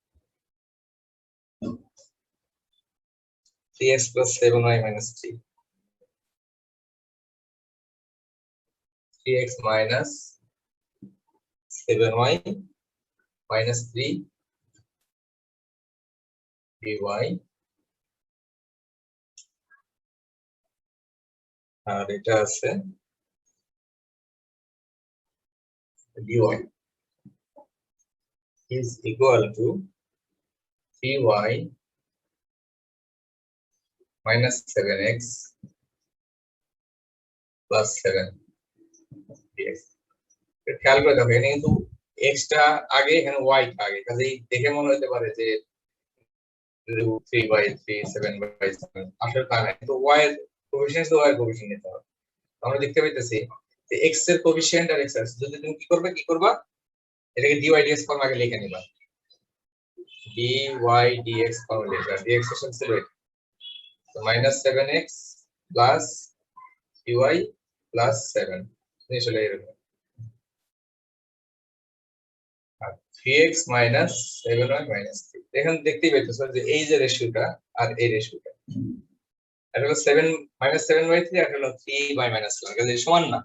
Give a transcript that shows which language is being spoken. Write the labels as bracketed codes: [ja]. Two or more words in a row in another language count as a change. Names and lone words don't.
[en] 3x plus 7y minus 3, 3x minus 7y minus 3 dy, [bn] আর এটা আছে [en] dy is equal to 3y minus 7x plus 7 dx। [bn] খেয়াল করে দেখো এখানে কিন্তু x টা আগে, এখানে y টা আগে, কাজেই দেখে মনে হতে পারে যে 3/3 7/7, আসলে তা না, কিন্তু y এর কোএফিশিয়েন্ট তো y এর কোএফিশিয়েন্ট নিতে হবে। আমরা দেখতে পাইতেছি যে x এর কোএফিশিয়েন্ট আর x এর, যদি তুমি কি করবা এটাকে dy dx ফর্ম আগে লিখে নিবা, dy dx ফর্ম লিখবা, dx এর সাথে ছিল তো [en] -7x plus dy plus 7 [bn] নিচে এরকম, আর [en] 3x minus 7y minus 3। [bn] এখানে দেখতেই পাইতেছো যে এই যে রেশিওটা আর এই রেশিওটা, এটা হলো 7 -7/3 আর হলো [en] 3 minus 1, [bn] কাজে সমান না।